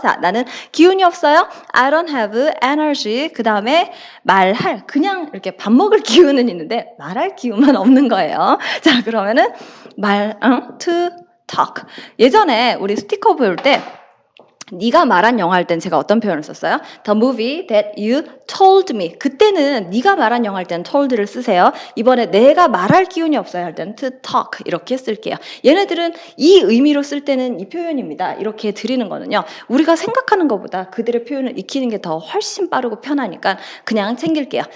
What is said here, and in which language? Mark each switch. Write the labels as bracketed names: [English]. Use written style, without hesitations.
[Korean] 자, 나는 기운이 없어요. [English] I don't have energy. [Korean] 그 다음에 말할, 그냥 이렇게 밥 먹을 기운은 있는데 말할 기운만 없는 거예요. 자, 그러면은 [English] to talk. [Korean] 예전에 우리 스티커 배울 때 네가 말한 영화 할 땐 제가 어떤 표현을 썼어요? [English] The movie that you told me. [Korean] 그때는 네가 말한 영화 할 때는 told를 쓰세요. 이번에 내가 말할 기운이 없어요 할 때는 [English] to talk [Korean] 이렇게 쓸게요. 얘네들은 이 의미로 쓸 때는 이 표현입니다. 이렇게 드리는 거는요. 우리가 생각하는 것보다 그들의 표현을 익히는 게 더 훨씬 빠르고 편하니까 그냥 챙길게요.